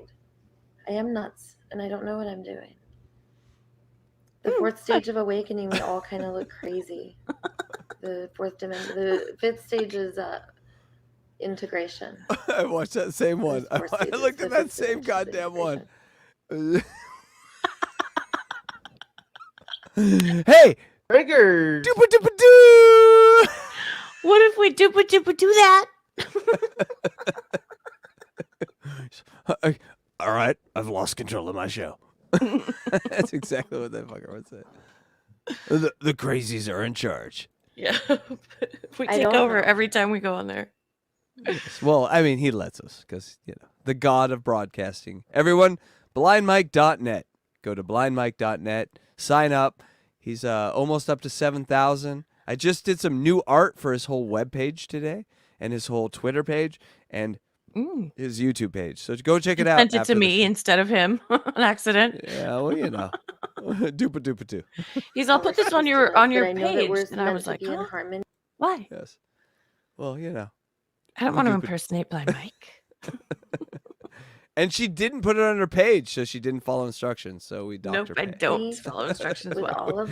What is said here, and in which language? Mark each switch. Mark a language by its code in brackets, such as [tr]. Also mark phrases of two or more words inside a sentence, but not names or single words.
[en] I am nuts, and I don't know what I'm doing. The fourth stage of awakening, we all kind of look crazy. The fourth dimension, the fifth stage is integration. I watched that same one. I looked at that same goddamn one. Hey! Triggers! Dupa dupa doo! What if we do that? All right, I've lost control of my show. That's exactly what that fucker would say. The crazies are in charge. Yeah. We take over every time we go on there. Yes. Well, I mean, he lets us because, the god of broadcasting. Everyone, blindmike.net. Go to blindmike.net. Sign up. He's almost up to 7,000. I just did some new art for his whole webpage today and his whole Twitter page and his YouTube page. So go check it out. Sent it to me instead of him on accident. Yeah, well, dupa dupa doo. I'll put this on your page. We're And I was meant to like, be in harmony. why? Yes. Well, I don't want to impersonate Blind Mike. And she didn't put it on her page, so she didn't follow instructions. So we docked Nope, her I pay. don't follow instructions well.